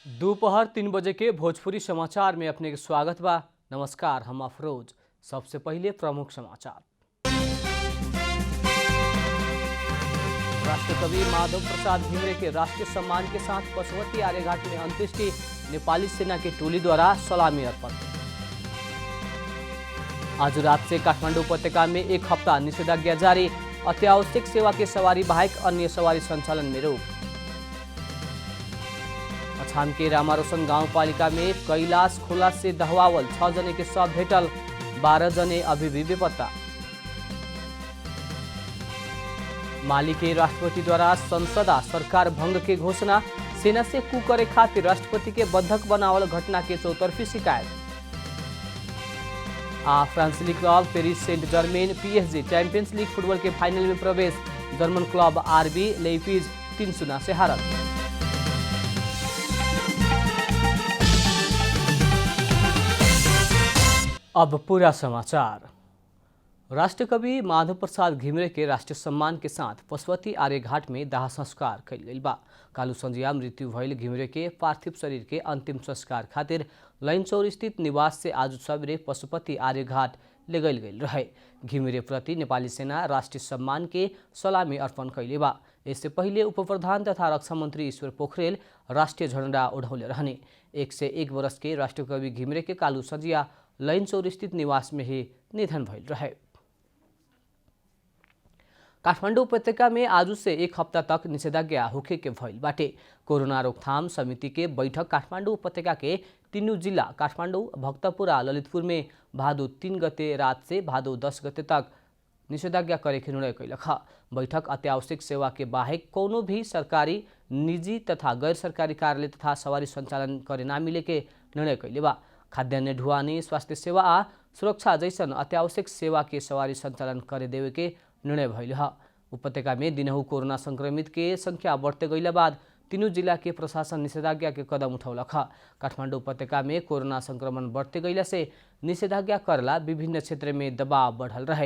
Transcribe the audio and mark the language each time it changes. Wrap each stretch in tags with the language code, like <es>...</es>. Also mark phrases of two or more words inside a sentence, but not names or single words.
<bho>दोपहर 3 बजे के भोजपुरी समाचार में अपने के स्वागत बा। नमस्कार, हम अफरोज। सबसे पहले प्रमुख समाचार। राष्ट्रकवि माधव प्रसाद घिमिरे के राष्ट्रीय सम्मान के साथ पशुपति आर्यघाट में अंत्येष्टि। नेपाली सेना की टोली द्वारा सलामी अर्पण। आज रात से काठमाडौँ उपत्यका में एक हफ्ता निषेधाज्ञा जारी। अत्यावश्यक सेवा के सवारी बाहेक अन्य सवारी संचालन में रोक। अछाम के रामारोशन गाउँपालिका में कैलाश खोला से दहवावल 6 जने के शव भेटल, 12 जने अभी भी बेपत्ता। माली के राष्ट्रपति द्वारा संसदा सरकार भंग के घोषणा। सेना से कू करे खातिर राष्ट्रपति के बंधक बनावल घटना के चौतरफी शिकायत। फ्रांसीसी क्लब पेरिस सेंट जर्मेन PSG चैंपियंस लीग फुटबॉल के फाइनल में प्रवेश। जर्मन क्लब RB लेइप्जिग 3-0 से हारल। अब पूरा समाचार। राष्ट्रकवि माधव प्रसाद घिमिरे के राष्ट्रीय सम्मान के साथ पशुपति आर्यघाट में दाह संस्कार कइल गइल बा। कालू संझिया मृत्यु भइल घिमिरे के पार्थिव शरीर के अंतिम संस्कार खातिर लैनचौर स्थित निवास से आज सबेरे पशुपति आर्यघाट ले गइल रहे। घिमिरे प्रति नेपाली सेना राष्ट्रीय सम्मान के सलामी अर्पण कइले बा। इससे पहिले उप प्रधान तथा रक्षा मंत्री ईश्वर पोखरेल राष्ट्रीय झण्डा ओढ़ौले रहने। 101 वर्ष के राष्ट्रकवि घिमिरे के कालू संझिया लैनचौर स्थित निवास में ही निधन भइल रहे। काठमाडौँ उपत्यका में आज से एक हफ्ता तक निषेधाज्ञा होखे के भइल बाटे। कोरोना रोकथाम समिति के बैठक काठमाडौँ उपत्यका के तीनों जिला काठमाडौँ, भक्तपुर और ललितपुर में भादो 3 गते रात से भादो 10 गते तक निषेधाज्ञा करे के निर्णय कैलक। बैठक अत्यावश्यक सेवा के बाहेक कोनो भी सरकारी, निजी तथा गैर सरकारी कार्यालय तथा सवारी संचालन करे ना मिले के निर्णय कैले बा। खाद्यान्न, ढुवानी, स्वास्थ्य सेवा आ सुरक्षा जैसन अत्यावश्यक सेवा के सवारी संचालन करे देवे के निर्णय भइल ह। उपत्यका में दिनहु कोरोना संक्रमित के संख्या बढ़ते गइला बाद तीनों जिला के प्रशासन निषेधाज्ञा के कदम उठौलक। काठमाडौँ उपत्यका में कोरोना संक्रमण बढ़ते गइला से निषेधाज्ञा करला विभिन्न क्षेत्र में दबाव बढ़ल रहे।</bho>